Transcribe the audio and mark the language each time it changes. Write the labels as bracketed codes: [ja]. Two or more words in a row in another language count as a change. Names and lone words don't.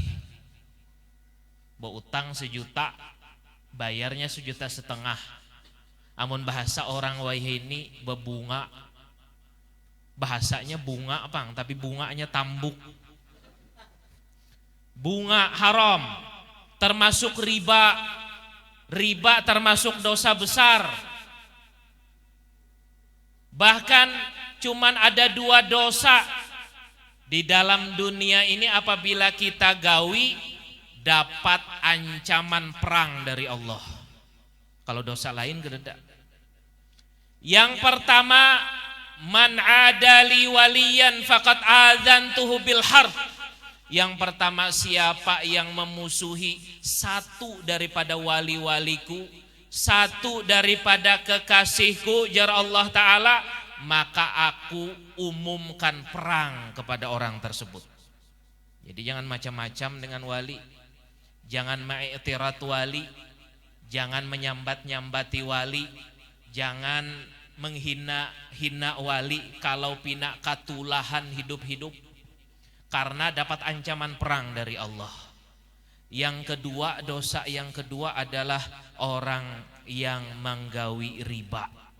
[id] Mau utang 1 juta, bayarnya 1,5 juta. Amun bahasa orang wahini bebunga, bahasanya bunga apa? Tapi bunganya tambuk. Bunga haram, termasuk riba. Riba termasuk dosa besar. Bahkan cuman ada 2 dosa di dalam dunia ini apabila kita gawi dapat ancaman perang dari Allah. Kalau dosa lain gededa. Yang pertama, [ar] man adali waliyan faqad adzantuhu bil harb. [id] Yang pertama, siapa yang memusuhi satu daripada wali-waliku, satu daripada kekasihku, jar Allah Ta'ala, maka aku umumkan perang kepada orang tersebut. Jadi jangan macam-macam dengan wali, jangan ma'iktirat wali, jangan menyambat-nyambati wali, jangan menghina-hina wali kalau pina katulahan hidup-hidup. Karena dapat ancaman perang dari Allah. Yang kedua, dosa yang kedua adalah orang yang menggawi riba.